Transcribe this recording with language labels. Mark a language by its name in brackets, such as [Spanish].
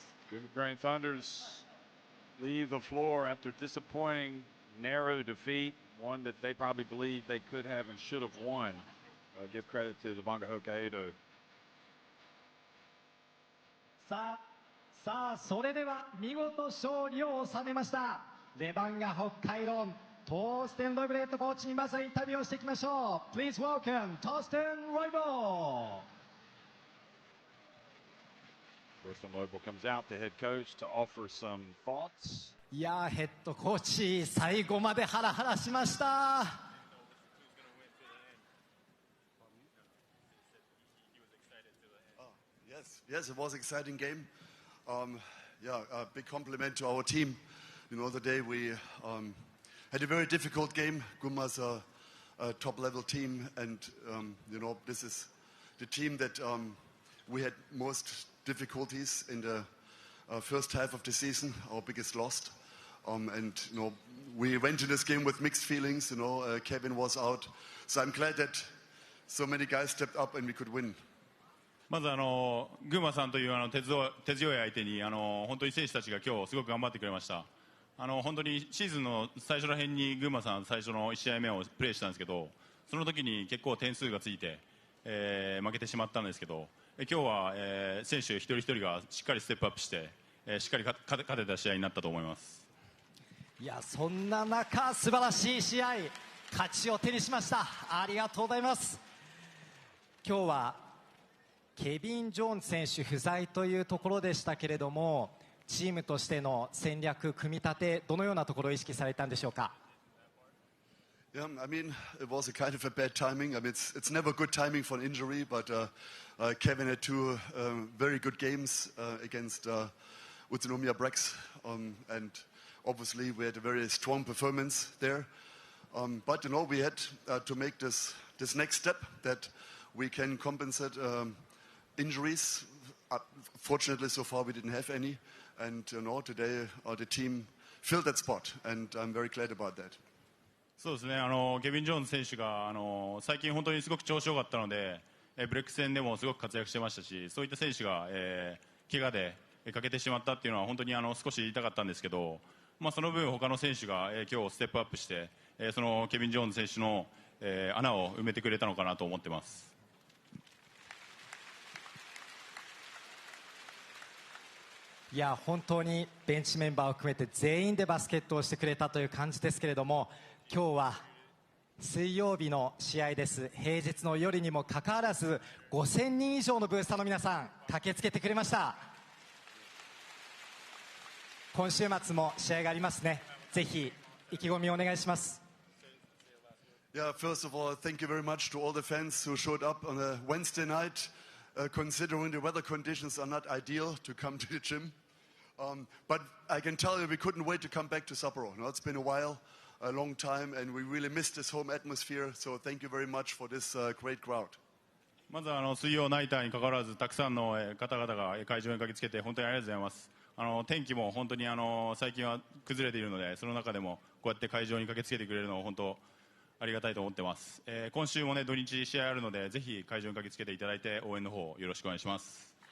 [English] GUNMA Crane Thunders leave the floor after disappointing, narrow defeat, one that they probably believed they could have and should have won. Give credit to Levanga Hokkaido. [Japanese] さあ、それでは見事勝利を収めましたレバンガ北海道トーステン・ロイブレッドコーチにまずはインタビューをしていきましょう。 [English] Please welcome トーステン・ロイボ。 Torsten Loebel comes out, the head coach, to offer some thoughts [Japanese] いやー、ヘッドコーチ最後までハラハラしました。 [English] Yes, it was an exciting game. Yeah, a big compliment to our team. You know, the day we had a very difficult game. Gunma's a top-level team, and you know, this is the team that we had most difficulties in the first half of the season. Our biggest loss, and you know, we went to this game with mixed feelings. You know, Kevin was out, so I'm glad that so many guys stepped up and we could win. [Japanese] まず群馬さんという手強い相手に本当に選手たちが今日すごく頑張ってくれました。本当にシーズンの最初ら辺に群馬さん最初の1試合目をプレーしたんですけど、その時に結構点数がついて、負けてしまったんですけど、今日は、選手一人一人がしっかりステップアップして、しっかり勝てた試合になったと思います。いや、そんな中素晴らしい試合、勝ちを手にしました。ありがとうございます。今日はケビン・ジョーンズ選手不在というところでしたけれども、チームとしての戦略組み立て、どのようなところを意識されたんでしょうか。 [English] Yeah, I mean, it was a kind of a bad timing. I mean, it's never good timing for an injury, but Kevin had two very good games against Utsunomiya Brex, and obviously we had a very strong performance there. But you know, we had to make this next step that we can compensate injuries. Fortunately, so far we didn't have any, and you know, today the team filled that spot, and I'm very glad about that. [Japanese] そうですね、ケビン・ジョーンズ選手が最近本当にすごく調子良かったので、ブレック戦でもすごく活躍してましたし、そういった選手が、怪我で欠けてしまったっていうのは本当に少し言いたかったんですけど、まあ、その分他の選手が、今日ステップアップして、そのケビン・ジョーンズ選手の、穴を埋めてくれたのかなと思ってます。いや、本当にベンチメンバーを含めて全員でバスケットをしてくれたという感じですけれども、今日は水曜日の試合です。平日の夜にもかかわらず5000人以上のブースターの皆さん駆けつけてくれました。今週末も試合がありますね。ぜひ意気込みをお願いします。 [English] Yeah, first of all, thank you very much to all the fans who showed up on a Wednesday night, considering the weather conditions are not ideal to come to the gym. But I can tell you we couldn't wait to come back to Sapporo. You know, it's been a while, a long time, and we really missed this home atmosphere. So thank you very much for this great crowd. [Japanese] まず水曜ナイターに関わらずたくさんの方々が会場に駆けつけて本当にありがとうございます。天気も本当に最近は崩れているので、その中でもこうやって会場に駆けつけてくれるのを本当ありがたいと思ってます。今週もね、土日試合あるので、ぜひ会場に駆けつけていただいて応援の方よろしくお願いします。